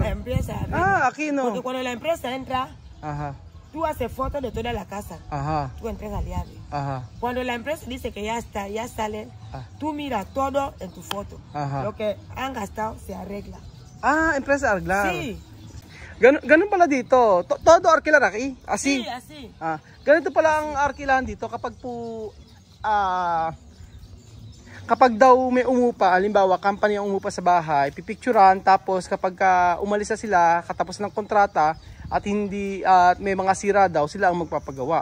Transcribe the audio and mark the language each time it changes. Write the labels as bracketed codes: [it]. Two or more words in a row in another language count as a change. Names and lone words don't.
[es] Empresa arreglar. Aquí no. Porque cuando la empresa entra, tú haces fotos de toda la casa. Tú entras aliado. Cuando la empresa dice que ya está, ya sale, tú miras todo en tu foto. Lo que han gastado se arregla. Empresa arreglar. Sí. [tl] Ganun pala dito. [es] Todo arkilar aki? Así? Sí, así. [tl] Ganito pala ang arkilahan dito kapag po kapag daw may umupa, halimbawa company ang umupa sa bahay, pipicturan, tapos kapag umalis na sila katapos ng kontrata at hindi may mga sira daw, sila ang magpapagawa.